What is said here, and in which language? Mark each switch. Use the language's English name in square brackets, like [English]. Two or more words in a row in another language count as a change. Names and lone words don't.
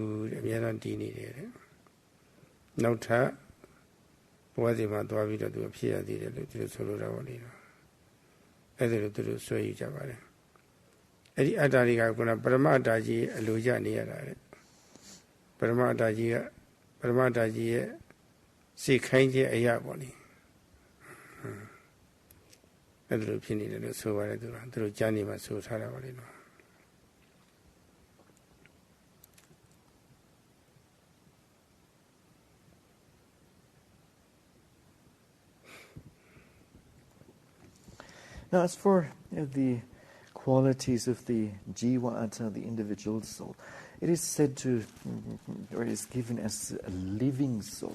[Burmese] ဘူးတဲ့အများအားတည်နေတယ်တဲ့နောက်ထပ်ဘဝတည်မှာသွားပြီးတော့သူဖြစ်ရသေးတယ်လို့သူတို့ဆိုလိုတာပေါ့လေအဲ့ဒါလို့သူတို့ဆွဲယူကြပါတယ်အဲ့ဒီအတ္တလေးကကပရမအတ္တကြီးအလိုကြနေရတာတဲ့ပရမအတ္တကြီးရဲ့စိတ်ခိုင်းခြင်းအရာပေါ့လေအဲ့ဒါလိုဖြစ်နေတယ်လို့ဆိုပါတယ်သူတို့ကြားနေမှာဆိုထားတာပါလေနော် [English] Now, as for the qualities of the jiva atta, the individual soul, it is said to, or it is given as a living soul.